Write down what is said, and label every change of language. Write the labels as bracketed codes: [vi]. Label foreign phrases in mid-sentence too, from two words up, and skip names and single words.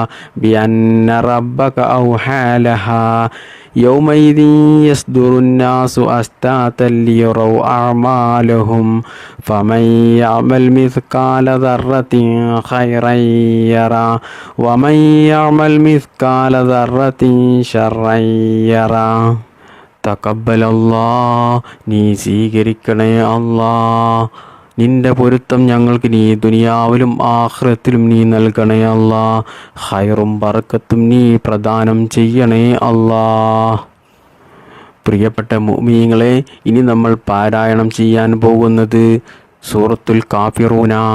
[ar] بأن ربك أوحى لها يومئذ يصدر الناس أشتاتا ليروا أعمالهم فمن يعمل مثقال ذرة خيرا يرى ومن يعمل مثقال ذرة شرا يرى تقبل الله, [ml] നീ സ്വീകരിക്കണേ അല്ലാഹ്. നിന്റെ പൊരുത്തം ഞങ്ങൾക്ക് നീ ദുനിയാവിലും ആഖിറത്തിലും നീ നൽകണേ അല്ലാഹ്. ഖൈറും ബർക്കത്തും നീ പ്രദാനം ചെയ്യണേ അല്ലാഹ്. പ്രിയപ്പെട്ട മുഅ്മിനീങ്ങളെ, ഇനി നമ്മൾ പാരായണം ചെയ്യാൻ പോകുന്നത് സൂറത്തുൽ കാഫിറൂന.